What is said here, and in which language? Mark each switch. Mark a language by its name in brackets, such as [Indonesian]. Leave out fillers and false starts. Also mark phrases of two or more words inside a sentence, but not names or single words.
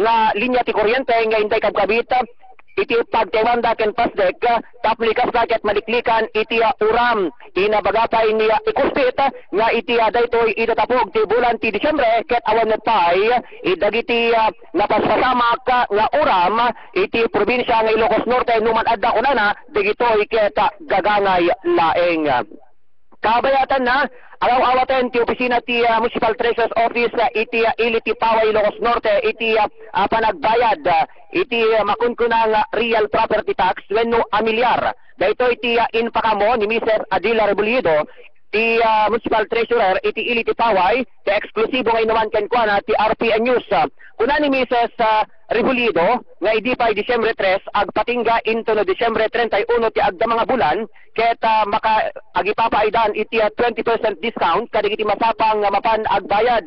[Iloko] ti kuryente nga intay kabkabit iti pagtemanda ken pasdek taplikas ket maliklikan iti uram inabagapay ni Icospit nga iti daytoy itatapog ti bulan ti Disyembre ket awan pay idagiti napaspasamak nga uram iti probinsya nga Ilocos Norte numan adda kunana digitoy ket gagangay laeng. Kabayatan na araw-awaten ti opisina ti Municipal Treasurer's Office iti ili ti Paway Ilocos Norte iti panagbayad iti makunkunang real property tax wenno amilyar. Daytoy iti inpakamo ni Mrs. Adila Rebolledo ti Municipal Treasurer iti ili ti Paway ti eksklusibo nga inuman kenkwana ti RPN News. Kuna ni Mrs. Rebolledo nga idi pay Disyembre 3 agpatingga into no Disyembre 31 ti agda mga bulan ket maka agipapaidan iti 20% discount kadagiti masapang mapan agbayad.